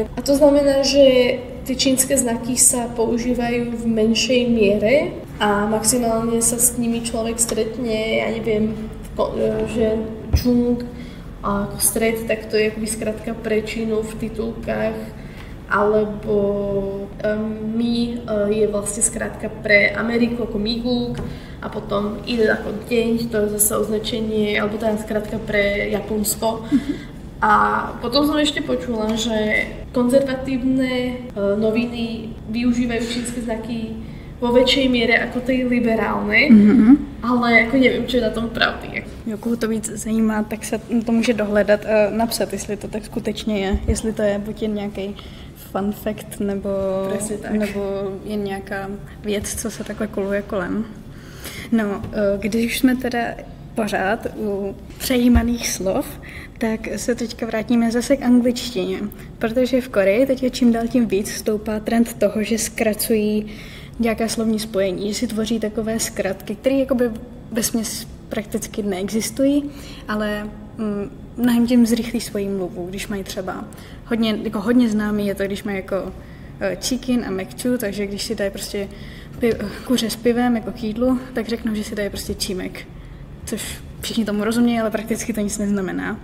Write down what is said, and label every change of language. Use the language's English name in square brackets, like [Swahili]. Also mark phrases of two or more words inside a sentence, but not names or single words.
[Slovak] A to znamená, že tie čínske znaky sa používajú v menšej miere a maximálne sa s nimi človek stretne, ja neviem, že Chung ako stred, tak to je akoby skratka pre Čínu v titulkách, alebo Mi je vlastne skratka pre Ameriku ako Miguk a potom Ide ako deň, to je zase označenie, alebo teda skratka pre Japonsko. A potom som ešte počula, že konzervatívne noviny využívajú čínske znaky vo väčšej miere ako tej liberálne, ale ako neviem, čo je na tom pravdy. [Czech] Koho to víc zajímá, tak se to může dohledat a napsat, jestli to tak skutečně je, jestli to je buď jen nějaký [English] fun fact, [Czech] nebo jen nějaká věc, co se takhle koluje kolem. No, když už jsme teda pořád u přejímaných slov, tak se teďka vrátíme zase k angličtině, protože v Koreji teď je čím dál tím víc stoupá trend toho, že zkracují nějaká slovní spojení, že si tvoří takové zkratky, které jakoby vesměs prakticky neexistují, ale mnohem tím zrychlí svoji mluvu, když mají třeba hodně známý je to, když mají jako chicken a mekču, takže když si dají prostě kuře s pivem jako k jídlu, tak řeknou, že si dají prostě čímek, což všichni tomu rozumějí, ale prakticky to nic neznamená.